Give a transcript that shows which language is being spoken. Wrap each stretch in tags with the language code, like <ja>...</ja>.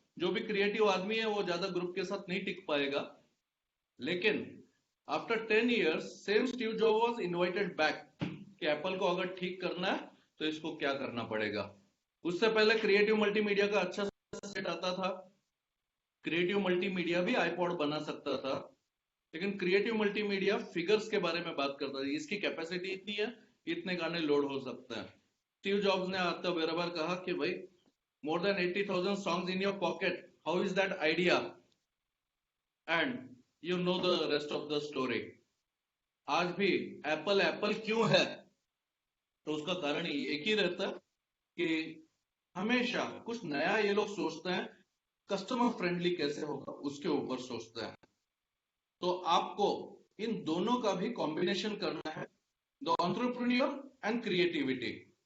<hi>जो भी क्रिएटिव आदमी है वो ज्यादा ग्रुप के साथ नहीं टिक पाएगा। लेकिन</hi> <en>after 10 years same Steve Jobs was invited back</en> <hi>कि एप्पल को अगर ठीक करना है तो इसको क्या करना पड़ेगा। उससे पहले क्रिएटिव मल्टीमीडिया का अच्छा सेट आता था, क्रिएटिव मल्टीमीडिया भी आईपॉड बना सकता था, लेकिन क्रिएटिव मल्टीमीडिया फिगर्स के बारे में बात करता था, इसकी कैपेसिटी इतनी है, इतने गाने लोड हो सकते हैं। स्टीव जॉब्स ने आते बराबर कहा कि भाई</hi> <en>more than 80,000 songs in your pocket, how is that idea? And you know the rest of the story.</en> <hi>आज भी एप्पल एप्पल क्यों है, तो उसका कारण एक ही रहता है कि हमेशा कुछ नया ये लोग सोचते हैं, कस्टमर फ्रेंडली कैसे होगा उसके ऊपर सोचते हैं। तो आपको इन दोनों का भी कॉम्बिनेशन करना है,</hi> <en>The entrepreneur and creativity.</en>